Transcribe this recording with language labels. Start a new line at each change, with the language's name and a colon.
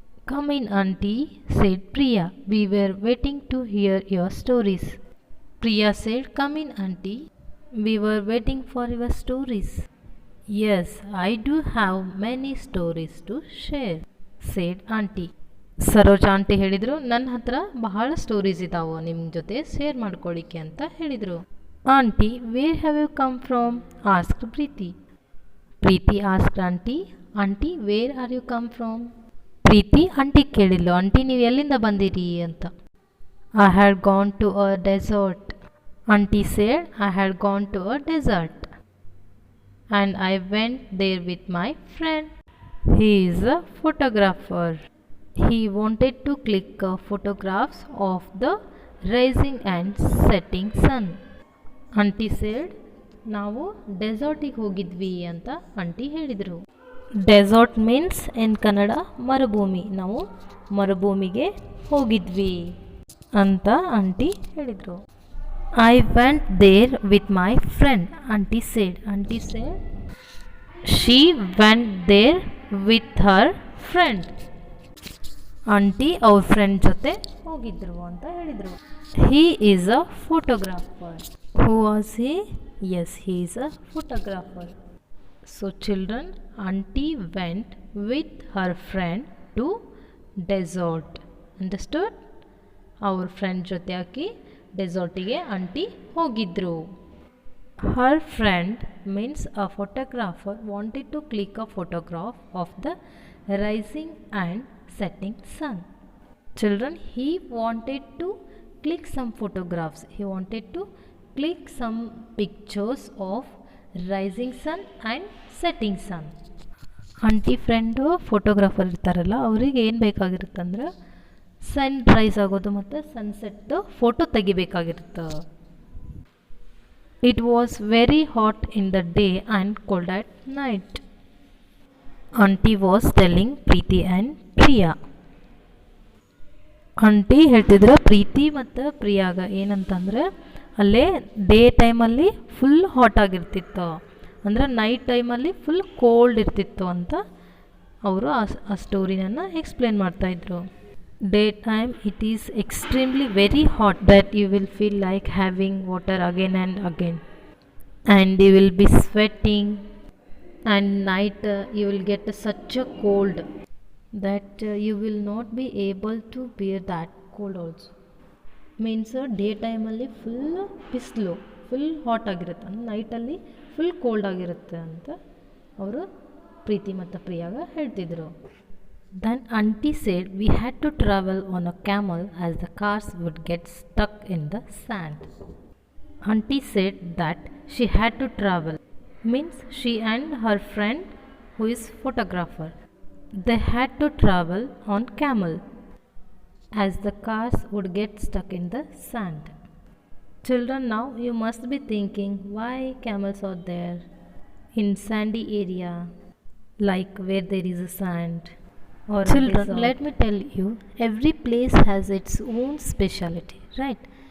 English: Come in, auntie, said Priya. We were waiting to hear your stories. Priya said, come in, auntie. We were waiting for your stories. Yes, I do have many stories to share, said auntie.
Kannada: Saroja aunty ಹೇಳಿದರು, ನನ್ನ ಹತ್ರ ಬಹಳ stories ಇದ್ದಾವೆ ನಿಮ್ಮ ಜೊತೆ share ಮಾಡ್ಕೊಳ್ಳಿಕ್ಕೆ ಅಂತ ಹೇಳಿದರು.
English: Aunty, where have you come from asked Preethi. Preethi asked aunty, aunty where are you come from.
Kannada: Preethi aunty ಕೇಳಿದ್ಲು, ಆಂಟಿ ನೀವು ಎಲ್ಲಿಂದ ಬಂದಿರಿ ಅಂತ.
English: I had gone to a desert. Aunty said, I had gone to a desert and I went there with my friend. He is a photographer. He wanted to click photographs of the rising and setting sun.
Kannada: Aunty seed, ನಾವು ಡೆಸರ್ಟಿಗೆ ಹೋಗಿದ್ವಿ ಅಂತ aunty ಹೇಳಿದರು.
English: desert means in Kannada
Kannada: ಮರುಭೂಮಿ. ನಾವು ಮರುಭೂಮಿಗೆ ಹೋಗಿದ್ವಿ ಅಂತ aunty ಹೇಳಿದರು.
English: I went there with my friend. Aunty said, aunty said she went there with her friend.
Kannada: Aunty ಅವ್ರ ಫ್ರೆಂಡ್ ಜೊತೆ ಹೋಗಿದ್ರು ಅಂತ ಹೇಳಿದರು.
English: He is a photographer. Who was he? Yes, he is a photographer. So children, aunty went with her friend to desert. Understood?
Kannada: ಅವ್ರ friend ಜೊತೆ ಹಾಕಿ ಡೆಸರ್ಟಿಗೆ aunty ಹೋಗಿದ್ರು.
English: Her friend means a photographer wanted to click a photograph of the rising and setting sun. Children, he wanted to click some photographs. He wanted to click some pictures of rising sun and setting sun.
Kannada: Aunty friend photographer ಇರ್ತಾರಲ್ಲ, ಅವರಿಗೆ ಏನು ಬೇಕಾಗಿರುತ್ತಂದ್ರೆ ಸನ್ rice ಆಗೋದು ಮತ್ತು sunset photo ತೆಗಿಬೇಕಾಗಿರುತ್ತೆ.
English: It was very hot in the day and cold at night. Aunty was telling Preethi and Priya.
Kannada: Aunty ಹೇಳ್ತಿದ್ರೆ ಪ್ರೀತಿ ಮತ್ತು ಪ್ರಿಯಾಗ ಏನಂತಂದರೆ, ಅಲ್ಲೇ day ಟೈಮಲ್ಲಿ ಫುಲ್ ಹಾಟ್ ಆಗಿರ್ತಿತ್ತು, ಅಂದರೆ ನೈಟ್ ಟೈಮಲ್ಲಿ ಫುಲ್ ಕೋಲ್ಡ್ ಇರ್ತಿತ್ತು ಅಂತ ಅವರು ಆ ಸ್ಟೋರಿನನ್ನು ಎಕ್ಸ್ಪ್ಲೇನ್ ಮಾಡ್ತಾಯಿದ್ರು.
English: Day time it is extremely very hot that you will feel like having water again and again and you will be sweating. And night you will get such a cold that you will not be able to bear that cold also.
Kannada: Means day ಟೈಮಲ್ಲಿ full ಬಿಸಿಲು, full hot ಆಗಿರುತ್ತೆ, ನೈಟಲ್ಲಿ full cold ಆಗಿರುತ್ತೆ ಅಂತ ಅವರು ಪ್ರೀತಿ ಮತ್ತು ಪ್ರಿಯಾಗ ಹೇಳ್ತಿದ್ರು.
English: Then aunty said, we had to travel on a camel as the cars would get stuck in the sand. Aunty said that she had to travel means she and her friend who is photographer, they had to travel on camel as the cars would get stuck in the sand. Children, now you must be thinking, why camels are there in sandy area, like where there is a sand or children, let me tell you, every place has its own speciality, right?